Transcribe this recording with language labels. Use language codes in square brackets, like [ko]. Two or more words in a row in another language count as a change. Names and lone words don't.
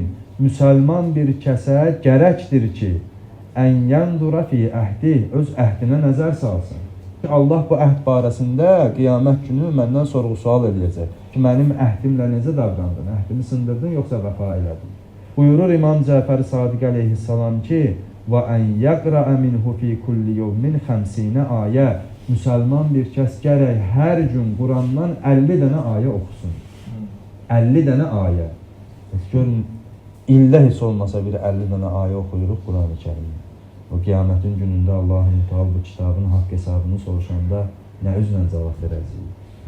[az] Müsəlman bir kəsə gərəkdir ki, [ar] أن ينظر في عهده, [az] öz əhdinə nəzər salsın. Allah bu əhd barəsində qiyamət günü məndən sorğu-sual edəcək ki, mənim əhdimlə necə davrandın? Əhdimi sındırdın, yoxsa vəfa elədin? Buyurur İmam Cəfər Sadiq əleyhissalam ki, [ar] وأن يقرأ منه في كل يوم [az] 50 ayə. Müsəlman bir kəs gərək hər gün Qurandan 50 dənə ayə oxusun. 50 dənə ayə. Görün, ildə heç olmasa bir 50 dənə ayə oxuyuruq Quran-ı Kərimdə. O qiyamətin günündə Allah-u Teala bu kitabın haqq hesabını soruşanda nə üzlə cavab verəcəyik?